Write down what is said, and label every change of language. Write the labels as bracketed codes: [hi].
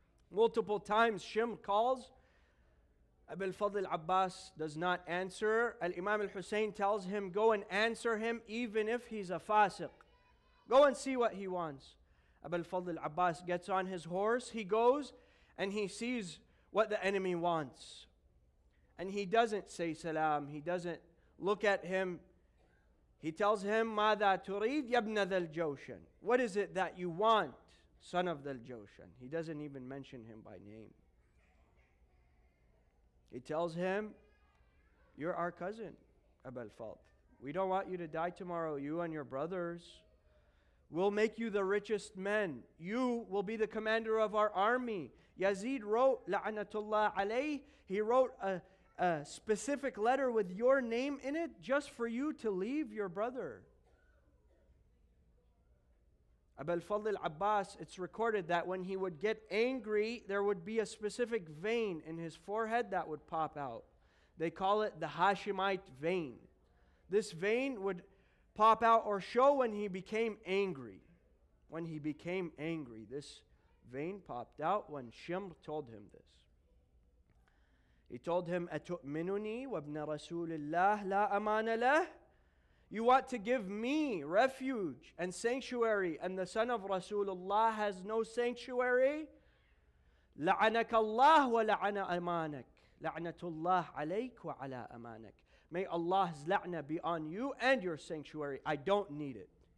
[en] Multiple times Shimr calls. Abu al-Fadl al-Abbas does not answer. Al-Imam al-Hussein tells him, go and answer him even if he's a fasiq. Go and see what he wants. Abu al-Fadl al-Abbas gets on his horse. He goes and he sees what the enemy wants. And he doesn't say salam. He doesn't look at him. He tells him, [ar] ماذا تريد يا ابن ذا الجوشن? [en] What is it that you want, son of the Joshan? He doesn't even mention him by name. He tells him, you're our cousin, Abu al-Fadl. We don't want you to die tomorrow, you and your brothers. We'll make you the richest men. You will be the commander of our army. Yazid wrote, la'anatullah alayh, he wrote a specific letter with your name in it just for you to leave your brother. Abu al-Fadl al-Abbas, it's recorded that when he would get angry, there would be a specific vein in his forehead that would pop out. They call it the Hashemite vein. This vein would pop out or show when he became angry. When he became angry, this vein popped out when Shimr told him this. He told him, [ar] أَتُؤْمِنُنِي وَابْنَ رَسُولِ اللَّهِ لَا أَمَانَ لَهِ? [en] You want to give me refuge and sanctuary, and the son of Rasulullah has no sanctuary? [ar] لَعَنَكَ اللَّهُ وَلَعَنَ أَمَانَكَ لَعْنَةُ اللَّهِ عَلَيْكَ وَعَلَى أَمَانَكَ. [en] May Allah's la'na be on you and your sanctuary. I don't need it.